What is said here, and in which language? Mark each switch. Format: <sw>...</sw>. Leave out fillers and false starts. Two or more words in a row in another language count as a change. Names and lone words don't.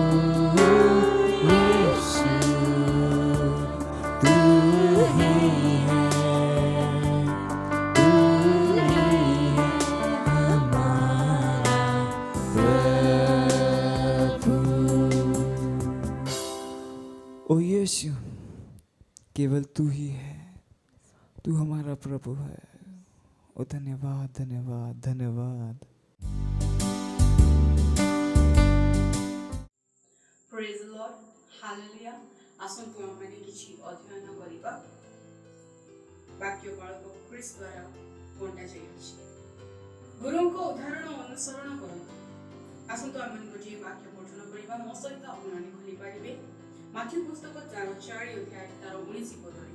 <hi>यीशु तू ही है हमारा प्रभु। ओ यीशु, केवल तू ही है, तू हमारा प्रभु है। ओ धन्यवाद धन्यवाद धन्यवाद।</hi> <or>ହାଲେଲୁୟା। ଆସନ୍ତୁ ଆମମାନେ କିଛି ଅଧ୍ୟୟନ କରିବା। ବାକ୍ୟ ବାଳକ ଖ୍ରୀଷ୍ଟ ଦ୍ୱାରା ବଣ୍ଟା ଯାଇଅଛି। ଗୁରୁଙ୍କ ଉଦାହରଣ ଅନୁସରଣ କରନ୍ତୁ। ଆସନ୍ତୁ ଆମମାନେ ଗୋଟିଏ ବାକ୍ୟ ପଠନ କରିବା। ମୋ ସହିତ ଆପଣମାନେ ଖୋଲିପାରିବେ ମାଥ୍ୟୁ ପୁସ୍ତକ 4 ଅଧ୍ୟାୟ 19 ପଦରେ।</or>